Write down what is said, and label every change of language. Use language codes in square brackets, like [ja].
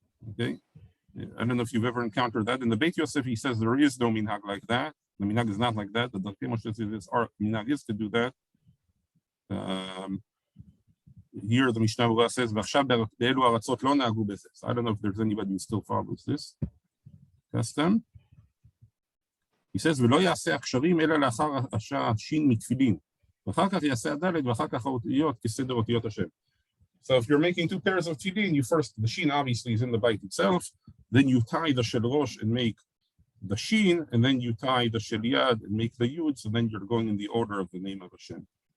[en] Okay, I don't know if you've ever encountered that. In the Beit Yosef, he says there is no minhag like that. The minhag is not like that. The Darkei Moshe says our minhag is to do that. Here the Mishnah Berurah says, [he] "V'achshav be'elu aratzot lo na'agu b'zeh." [en] I don't know if there's anybody who still follows this custom. He says, [he] "V'lo ya'aseh aksharim ela la'achar השין מתפילין, ואחר כך יעשה הדלת, ואחר כך האותיות כסדר אותיות השם." [en] So if you're making two pairs of tefillin, the shin obviously is in the bite itself, then you tie the shel rosh and make the shin, and then you tie the shel yad and make the yud, so then you're going in the order of the name of Hashem.